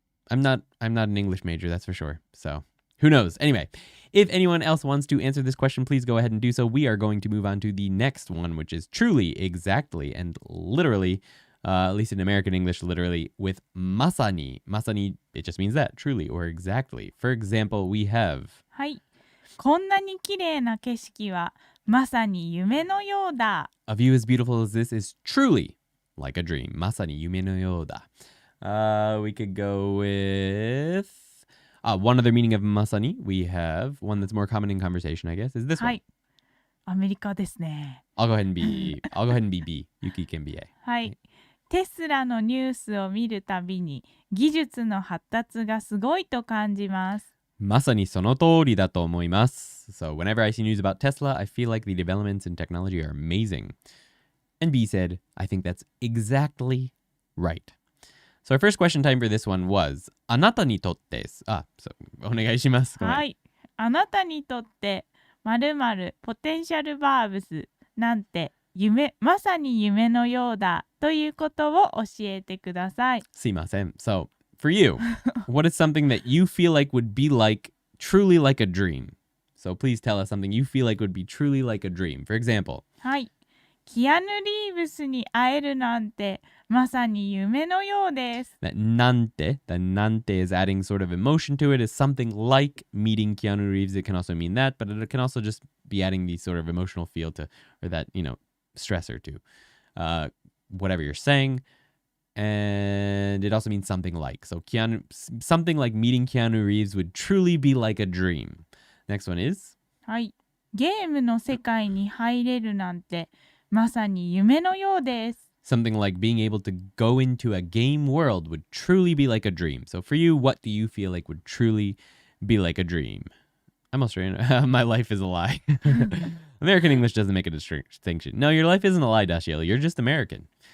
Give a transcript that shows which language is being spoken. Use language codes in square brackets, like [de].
[en] I'm not an English major, that's for sure. So who knows? Anyway, if anyone else wants to answer this question, please go ahead and do so. We are going to move on to the next one, which is truly, exactly, and literally, at least in American English, literally, with masani. Masani, it just means that, truly or exactly. For example, we have... [ja] はい。こんなに綺麗な景色はまさに夢のようだ。 [en] A view as beautiful as this is truly like a dream. [ja] Masani yume no you da. [en] We could go with one other meaning of masani. We have one that's more common in conversation, I guess, is this [ja] は [en] one. [ja] い。アメリカですね。 [en] I'll go ahead and be B. Yuki can be A. [ja] はい。テスラのニュースを見るたびに技術の発達がすごいと感じます。 Masani sono tori da to omoimasu. [en] So whenever I see news about Tesla, I feel like the developments in technology are amazing. And B said, I think that's exactly right. So our first question time for this one was, [ja] Anata ni totte. [en] So, [ja] お願いします。はい。あなたにとって〇〇ポテンシャルバーブスなんてまさに夢のようだということを教えてください。すいません。 [en] So, for you, what is something that you feel like would be like, truly like a dream? So please tell us something you feel like would be truly like a dream. For example. [ja] はい。キアヌ・リーブスに会えるなんてまさに夢のようです。 [en] That nante is adding sort of emotion to it, is something like meeting Keanu Reeves. It can also mean that, but it can also just be adding the sort of emotional feel to, or that, stressor to whatever you're saying. And it also means something like. So something like meeting Keanu Reeves would truly be like a dream. Next one is? [ja] はい。ゲームの世界に入れるなんてまさに夢のようです。 [en] Something like being able to go into a game world would truly be like a dream. So for you, what do you feel like would truly be like a dream? I'm Australian. My life is a lie. American English doesn't make a distinction. No, your life isn't a lie, Dashiell. You're just American.